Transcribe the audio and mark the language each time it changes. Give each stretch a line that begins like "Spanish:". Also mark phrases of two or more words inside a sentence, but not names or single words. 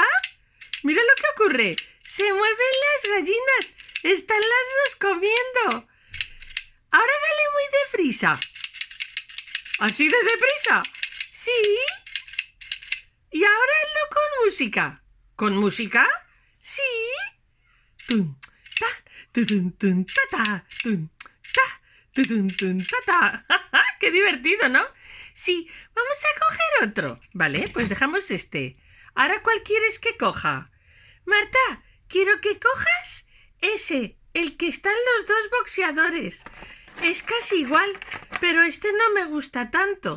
Spanish: Mira lo que ocurre. Se mueven las gallinas. Están las dos comiendo. Ahora dale muy deprisa. ¿Así de deprisa? Sí. Y ahora hazlo con música. ¿Con música? Sí. Tun, ta, tutun, tun, ta, ta, tun, ta, tutun, tun, ta, ta. ¡Qué divertido!, ¿no? Sí, vamos a coger otro. Vale, pues dejamos este. ¿Ahora cuál quieres que coja? Marta, quiero que cojas ese, el que están los dos boxeadores. Es casi igual, pero este no me gusta tanto.